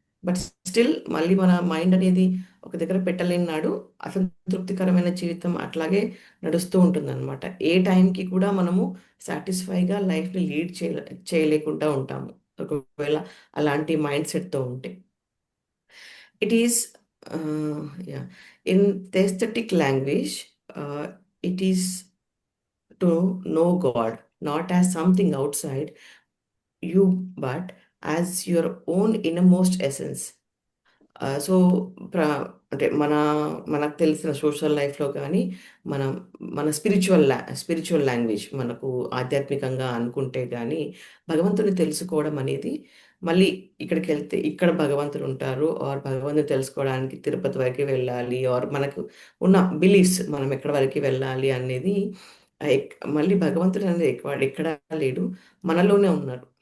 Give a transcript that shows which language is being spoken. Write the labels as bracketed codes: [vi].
[te] But still మళ్ళీ మన mind అనేది ఒక దగ్గర పెట్టలేని నాడు అసంతృప్తికరమైన జీవితం అట్లాగే నడుస్తూ ఉంటుందన్నమాట. ఏ టైంకి కూడా మనము సాటిస్ఫైగా లైఫ్ని లీడ్ చేయలేకుండా ఉంటాము ఒకవేళ అలాంటి మైండ్ సెట్తో ఉంటే. [en] It is, yeah, in the aesthetic language, it is to know God not as something outside you, but as your own innermost essence. [te] So అంటే మనకు తెలిసిన సోషల్ లైఫ్లో కానీ మనం మన స్పిరిచువల్ లాంగ్వేజ్ మనకు ఆధ్యాత్మికంగా అనుకుంటే కానీ భగవంతుని తెలుసుకోవడం అనేది మళ్ళీ ఇక్కడికి వెళ్తే ఇక్కడ భగవంతుడు ఉంటారు ఆర్ భగవంతుని తెలుసుకోవడానికి తిరుపతి వరకు వెళ్ళాలి ఆర్ మనకు ఉన్న బిలీఫ్స్ మనం ఎక్కడ వరకు వెళ్ళాలి అనేది మళ్ళీ భగవంతుడు అనేది ఎక్కడా లేడు, మనలోనే ఉన్నారు.